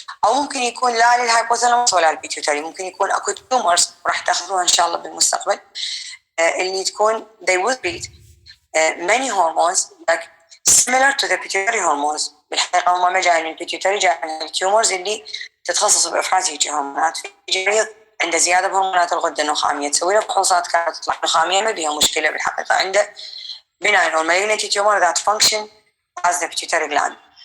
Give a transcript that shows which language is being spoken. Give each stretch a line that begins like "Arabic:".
Arabic: أو ممكن يكون لا للهايبوثالاموس ولا البيتيوتري، ممكن يكون أكو تيومرز راح تاخذوها إن شاء الله بالمستقبل اللي تكون
English: they will treat many hormones like similar to the pituitary hormones.
Arabic: بالحقيقة هم ما جايين من البيتيوتري، جايين من التيومرز اللي تتخصص بإفراز هيجي هرمونات. في مريض عنده زيادة بهرمونات الغدة النخامية، تسوي له فحوصات كانت تطلع نخامية ما بيها مشكلة، بالحقيقة عنده
English: benign or malignant tumor that function as the pituitary gland.